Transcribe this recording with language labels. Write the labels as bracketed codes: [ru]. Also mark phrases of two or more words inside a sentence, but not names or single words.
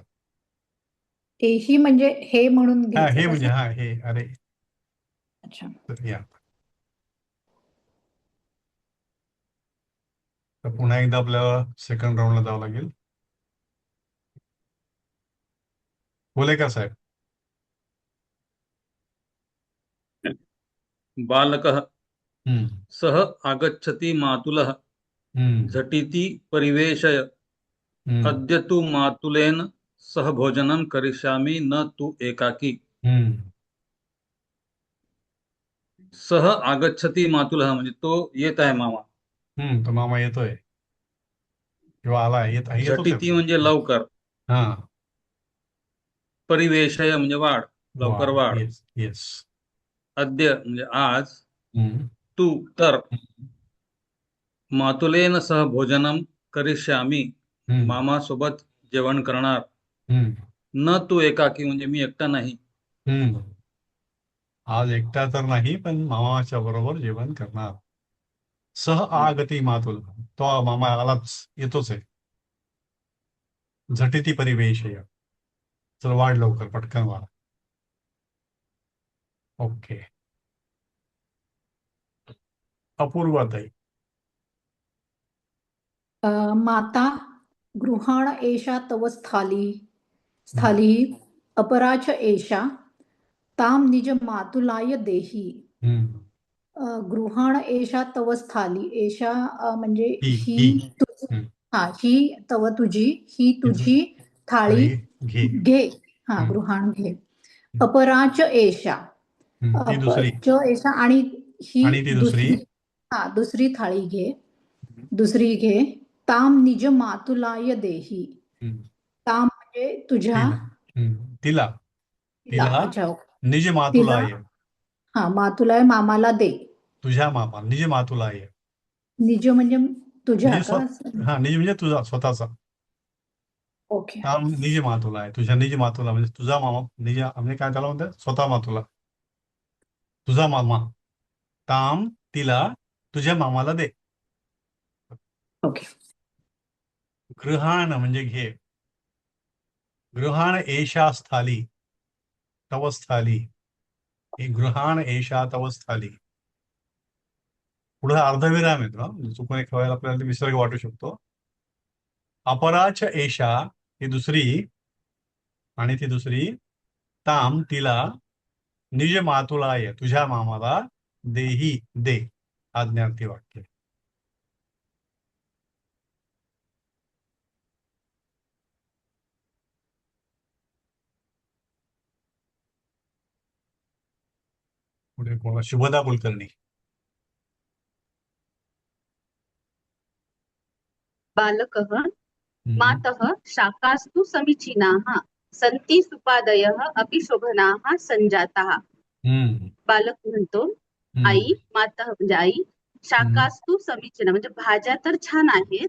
[mr] तेही म्हणजे हे म्हणून हा घ्यायचं हे का म्हणजे सर? हा हे अरे अच्छा. तर या तर पुन्हा एकदा आपल्याला [en] second round [mr] जावं लागेल. बोले का साहेब? [sa] बालकः हम्म, सः आगच्छति मातुलः हम्म, झटिति परिवेशय, हम्म, अद्य तु मातुलेन सह भोजनं करिष्यामि न तु एकाकी. हम्म, सह आगच्छति मातुलः [mr] म्हणजे तो येत आहे मामा. तो मामा येतोय किंवा आला, येतोच [sa] झटिती [mr] आहे. म्हणजे लवकर, हा परिवेशय म्हणजे वाढ, लवकर वाढ, वाढ. [en] yes yes. [mr] अद्य म्हणजे आज, हम्म, तू तर, [sa] मातुलेन सह भोजनं करिष्यामि हम्म, [mr] मामा सोबत जेवण करणार. हम्म, [sa] न तू एकाकी [mr] म्हणजे मी एकटा नाही. हम्म. आज एकटा तर नाही, पण मामाच्या बरोबर जेवण करणार. [sa] सह आगती मातुल, [mr] तो मामा आलाच, येतोच आहे. [sa] झटिती परिवेशय, [mr] चल वाढ लवकर, पटकन वाढ. [en] ओके. [mr] अपूर्वाताई. [sa] माता गृहाण एषा तव स्थाली अपराच एषा ताम निज मातुलाय देही. हम्म, गृहाण एषा तव स्थाली, एषा म्हणजे [mr] ही ही ही तुझी, हा ही तव तुझी, ही तुझी थाळी थाळी घे. घे. हा हम्म, [sa] गृहाण घे. अपराच एषा, [mr] ती दुसरी, [sa] च एषा [mr] आणि ही आणि ती दुसरी. दुसरी, हा दुसरी थाळी घे, दुसरी घे. [sa] ताम निज मातुलाय देही. हम्म, [mr] ताम म्हणजे तुझ्या, तिला, तिला, तिला, तिला अच्छा, [sa] निज [mr] तिला, [sa] मातुलाय, [mr] हा मातुलाय मामाला दे. तुझ्या मामा, [sa] निज मातुलाय [mr] निज म्हणजे तुझ्या [sa] निज [mr] का? हा निज म्हणजे तुझा स्वतःचा. [en] ओके. [sa] निज मातुला [mr] आहे, तुझ्या [sa] निज मातुला [mr] म्हणजे तुझा मामा, निज म्हणजे काय त्याला म्हणतात, स्वतः मातुला, तुझा मामा. ताम तिला, तुझ्या मामाला दे. [en] ओके. [mr] गृहाण म्हणजे घे. गृहाण एषा स्थाली, तव स्थाली. गृहाण एषा तव स्थाली. पुढे अर्धविराम येतो ना, चुकून एक वेळेला आपल्याला विसर्ग वाटू शकतो. [sa] अपराच एषा [mr] ही दुसरी, आणि ती दुसरी ताम तिला, [sa] निज मातुलाय [mr] तुझ्या मामाला, देही दे. आज्ञार्थी वाक्य. पुढे कोणा, शुभदा कुलकर्णी. [sa] बालकः हम्म, मातः शाकास्तु समीचीनाः सन्ति सुपादयः अपि शोभनाः सञ्जाताः. हम्म, [mr] बालक म्हणतो, आई, माता म्हणजे आई, [sa] शाकास्तु समीचीना [mr] म्हणजे भाज्या तर छान आहेत,